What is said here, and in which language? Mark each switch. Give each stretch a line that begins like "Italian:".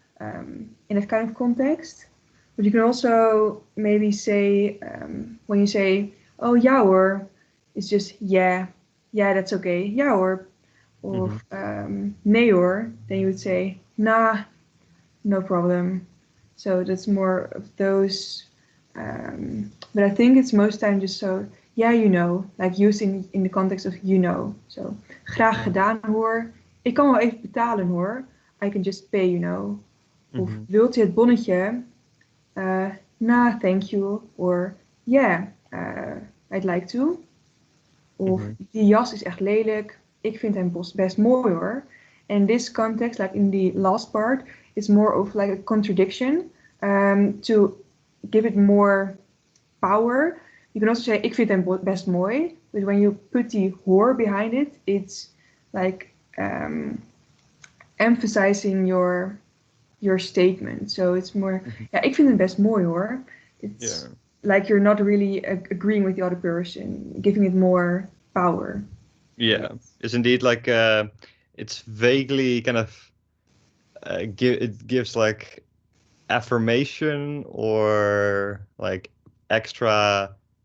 English: In that kind of context. But you can also maybe say when you say,
Dutch: oh ja hoor,
English: it's just yeah, that's okay.
Dutch: Ja hoor.
English: Or
Dutch: nee hoor,
English: then you would say nah, no problem. So that's more of those. But I think it's most time just so yeah, you know, like used in the context of you know.
Dutch: So graag gedaan hoor. Ik kan wel even betalen hoor.
English: I can just pay, you know.
Dutch: Of wilt u het bonnetje?
English: Nah, thank you. Or yeah, I'd like to.
Dutch: Of die jas is echt lelijk. Ik vind hem best mooi hoor.
English: And this context, like in the last part, is more of like a contradiction. To give it more power. You can also say,
Dutch: ik vind hem best mooi.
English: But when you put the hoor behind it, it's like emphasizing your statement. So it's more,
Dutch: ja, ik vind het best mooi hoor.
English: It's like you're not really agreeing with the other person, giving it more power. Yeah, it's indeed like it's vaguely kind of it gives like affirmation or like extra.